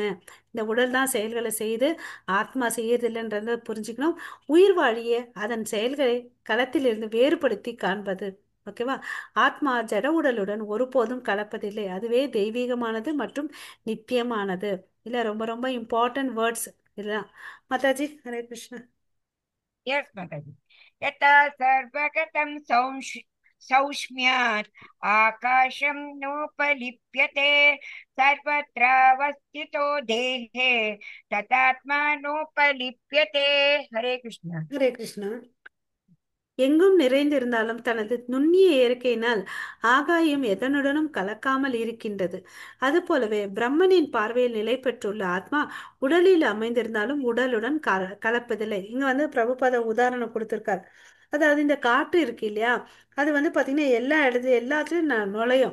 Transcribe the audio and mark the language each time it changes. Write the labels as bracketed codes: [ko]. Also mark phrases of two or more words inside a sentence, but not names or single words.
[ta] இந்த உடல் தான் செயல்களை செய்து ஆத்மா செய்யறதில்லைன்றத புரிஞ்சுக்கணும். உயிர் வாழிய அதன் செயல்களை களத்திலிருந்து வேறுபடுத்தி காண்பது. ஓகேவா? ஆத்மா ஜட உடலுடன் ஒருபோதும் கலப்பதில்லை. அதுவே தெய்வீகமானது மற்றும் நித்தியமானது. இல்ல, ரொம்ப ரொம்ப [en] important words [ta] இதெல்லாம். மாதாஜி, ஹரே கிருஷ்ணா. [en] Yes, Mataji. [sa] यथा सर्वगतं सौक्ष्म्यात् आकाशं नोपलिप्यते सर्वत्रावस्थितो देहे तदात्मानोपलिप्यते. हरे कृष्ण. [ta] ஹரே கிருஷ்ணா. எங்கும் நிறைந்திருந்தாலும் தனது நுண்ணிய இயற்கையினால் ஆகாயம் எதனுடனும் கலக்காமல் இருக்கின்றது. அதுபோலவே பிரம்மனின் பார்வையில் நிலை பெற்றுள்ள ஆத்மா உடலில் அமைந்திருந்தாலும் உடலுடன் கலப்பதில்லை. இங்க வந்து பிரபுபாத உதாரணம் கொடுத்திருக்கார். அதாவது இந்த காற்று இருக்கு இல்லையா, அது வந்து பாத்தீங்கன்னா எல்லா எல்லாத்துலயும் நுழையும்.